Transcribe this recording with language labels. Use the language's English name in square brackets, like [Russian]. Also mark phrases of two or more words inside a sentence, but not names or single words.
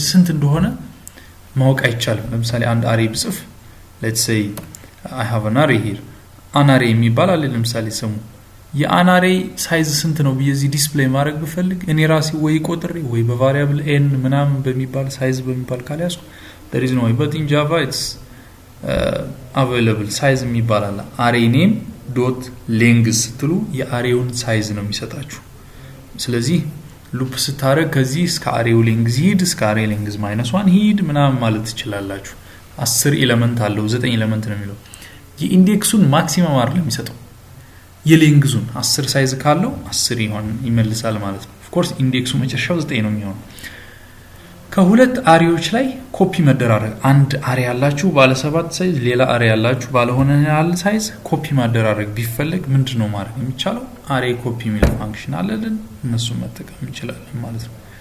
[Amharic] ስንት እንደሆነ ማወቅ አይቻልም ለምሳሌ አንድ array ብጽፍ [English] let's say I have an array here an array [Amharic] የሚባል አለ ለምሳሌ ስሙ የan array ሳይዝ ስንት ነው በዚህ ዲስፕሌይ ማድረግ ብፈልግ እኔ ራሴ ወይ ቆጥሬ ወይ በቫሪያብል n ምናምን በሚባል ሳይዝ በሚባል ካለ ያስኩ [English] there is no way, but in Java it's available size [Amharic] የሚባል አለ [English] array name dot length [Amharic] ስትሉ የአሬውን ሳይዝ ነው የሚሰጣችሁ ስለዚህ ሉፕ ስታረግ ከዚህ እስከ አሬው ሌንግዝ ሂድ እስከ አሬ ሌንግዝ -1 ሂድ ምናምን ማለት ትችላላችሁ 10 ኤሌመንት አለው 9 ኤሌመንት ነው የሚለው የኢንዴክሱን ማክሲመም አይደለም የሚሰጠው የሌንግዙን 10 ሳይዝ ካለው 10 ይመልሳል ማለት ነው [English] of course [Amharic] ኢንዴክሱ መጨረሻው 9 ነው የሚሆነው ከሁለት አሬዎች ላይ ኮፒ መደራረግ አንድ አሬ ያላችሁ ባለ 7 ሳይዝ ሌላ አሬ ያላችሁ ባለ ሆነ ያለ ሳይዝ ኮፒ ማደራረግ ቢፈልግ ምንድነው ማድረግ የሚቻለው [English] array copy [Amharic] የሚል ፋንክሽን አለልን እነሱ መጠቀም እንችላለን ማለት ነው